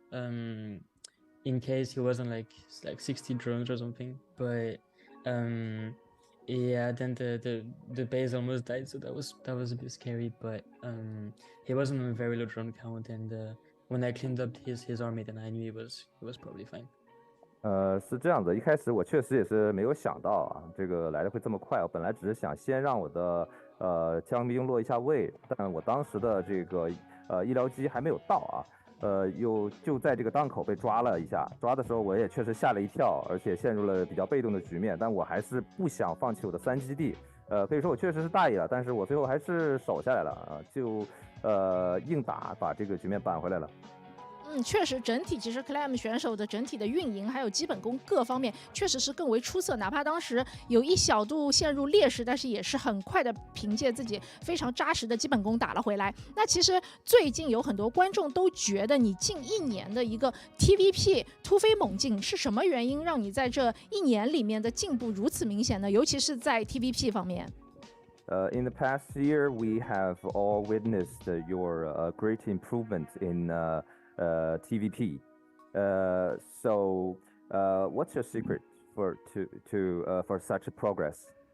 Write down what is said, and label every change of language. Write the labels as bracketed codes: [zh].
[en] In case he wasn't like 60 drones or something, but yeah, then the base almost died, so that was a bit scary. But he wasn't on a very low drone count, and when I cleaned up his army, then I knew he was probably fine. [zh] 是这样子，一开始我确实也是没有想到啊，这个来的会这么快。我本来只是想先让我的枪兵落一下位，但我当时的这个医疗机还没有到啊。又就在这个档口被抓了一下，抓的时候我也确实吓了一跳，而且陷入了比较被动的局面，但我还是不想放弃我的3基地，可以说我确实是大意了，但是我最后还是守下来了啊，就硬打把这个局面扳回来了。确实，整体其实 Clem 选手的整体的运营还有基本功各方面确实是更为出色，哪怕当时有一小度陷入劣势，但是也是很快的凭借自己非常扎实的基本功打了回来。那其实最近有很多观众都觉得你近1年的一个 TVP 突飞猛进，是什么原因让你在这1年里面的进步如此明显呢？尤其是在 TVP 方面。 [en] In the past year, we have all witnessed your great improvement in TVP. So, what's your secret for such a progress?